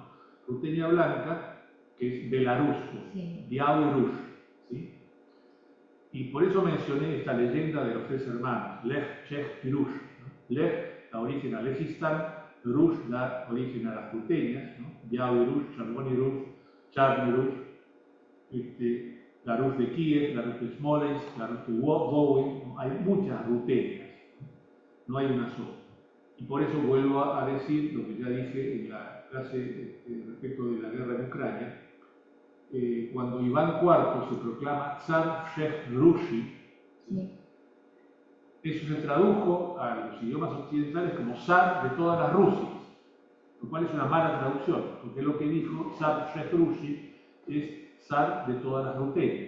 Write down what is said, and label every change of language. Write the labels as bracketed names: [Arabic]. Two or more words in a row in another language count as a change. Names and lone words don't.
[Spanish] Rutenia blanca, que es belarusco, sí. Biały Róż, ¿sí? Y por eso mencioné esta leyenda de los tres hermanos, Lech, Czech y Róż, ¿no? Lech da origen a Lejistán, Róż da origen a las rutenias, ¿no? Biały Róż, Czerwony Róż, Czarny Róż, la Rus de Kiev, la Rus de Smolensk, la Rus de Wołyń, hay muchas rutenias, no hay una sola. Y por eso vuelvo a decir lo que ya dije en la clase respecto de la guerra en Ucrania. Cuando Iván IV se proclama [Polish] Tsar Wszech Rusi, [Spanish] Sí. eso se tradujo a los idiomas occidentales como Zar de todas las Rusias, lo cual es una mala traducción, porque lo que dijo [Polish] Tsar Wszech Rusi [Spanish] es zar de todas las rutenias.